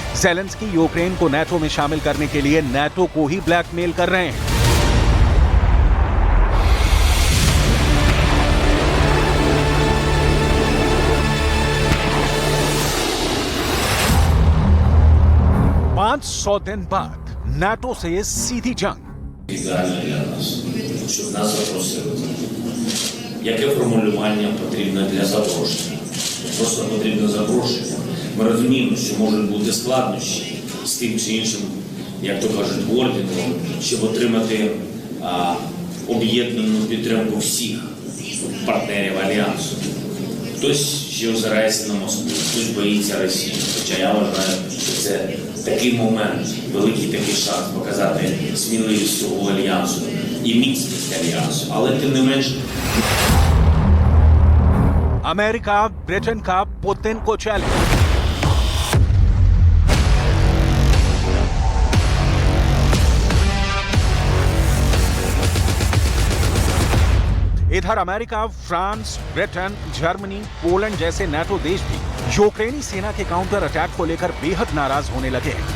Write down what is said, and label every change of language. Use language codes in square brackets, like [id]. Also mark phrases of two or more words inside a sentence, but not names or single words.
[hi] ज़ेलेंस्की यूक्रेन को नाटो में शामिल करने के लिए नाटो को ही ब्लैकमेल कर रहे हैं। पांच 100 दिन बाद नाटो से सीधी जंग। [uk] Ідеально для нас, щоб нас запросили. Яке формулювання потрібно для запрошення? Просто потрібно запрошення. Ми розуміємо, що можуть бути складнощі з тим чи іншим, як то кажуть, орденом, щоб отримати об'єднану підтримку всіх партнерів Альянсу. Хтось ще озирається на Москву, хтось боїться Росії. Хоча я вважаю, що це такий момент, великий такий шанс показати сміливість цього Альянсу і міцність Альянсу. Але тим не менш... [hi] अमेरिका, ब्रिटेन का पुतिन को चैलेंज। इधर अमेरिका, फ्रांस, ब्रिटेन, जर्मनी, पोलैंड जैसे नाटो देश भी यूक्रेनी सेना के [en] counter attack [hi] को लेकर बेहद नाराज होने लगे हैं।